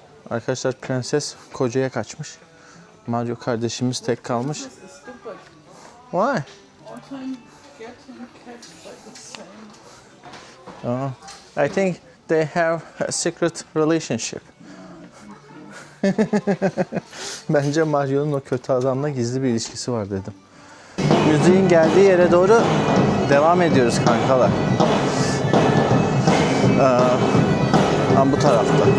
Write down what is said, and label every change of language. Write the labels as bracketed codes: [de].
[tr] Arkadaşlar prenses kocaya kaçmış. Mario kardeşimiz tek kalmış. [en] This is stupid. Why? All time getting cats like the same. I think they have a secret relationship. [tr] Bence Mario'nun o kötü adamla gizli bir ilişkisi var dedim. Müziğin geldiği yere doğru devam ediyoruz kankalar. Bu tarafta.